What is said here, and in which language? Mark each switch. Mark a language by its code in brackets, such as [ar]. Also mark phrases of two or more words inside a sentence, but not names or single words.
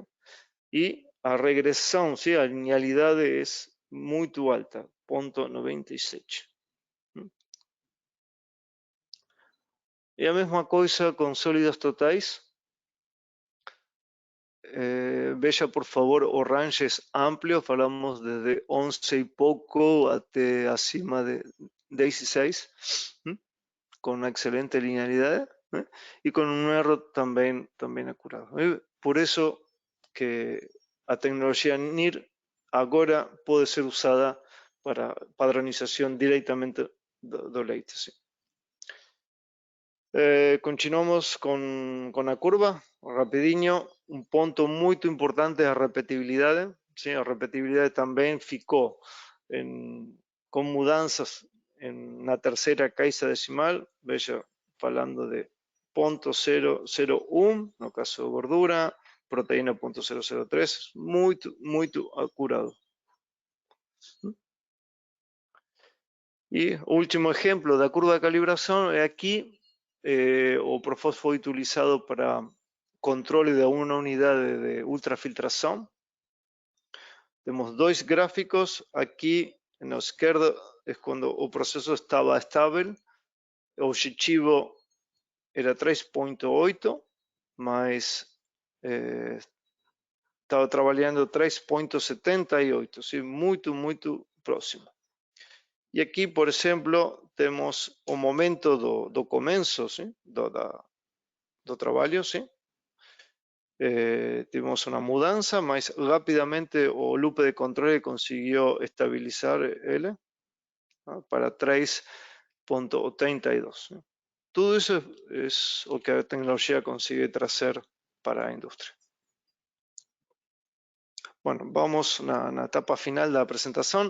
[pt] E a regressão, sim, a linealidade é muito alta, 0,97. E a mesma coisa com sólidos totais. [es] Veja, por favor, o range es amplio, falamos desde 11 y poco hasta [pt] acima de [es] 16, con una excelente linealidad y con un error también acurado. Por eso que a tecnología NIR ahora puede ser usada para padronización directamente [pt] do leite. [es] ¿Sí? Continuamos con la curva, rapidinho. Un punto muy importante es la repetibilidad. ¿Sí? La repetibilidad también ficou con mudanzas en la tercera casa decimal. [pt] Veja, falando de 0,001, no caso de gordura, [es] proteína 0,003, muy acurado. Y último ejemplo da curva de calibración es aquí. [pt] O Profos foi utilizado para controle de [es] una unidad de ultrafiltración. Tenemos dos gráficos. Aquí en la izquierda es cuando el proceso estaba estable. El objetivo era 3,8, mas estaba trabajando 3,78, ¿sí? Muy próximo. [pt] E aqui, por exemplo, temos o momento do começo, ¿sí? do trabalho, [es] ¿sí? [pt] Tuvimos uma mudança, mas rapidamente o loop de controle conseguiu estabilizar ele, ¿no? Para 3,82. ¿Sí? Tudo isso é o que a tecnologia consegue trazer para a indústria. Bueno, vamos na etapa final da apresentação.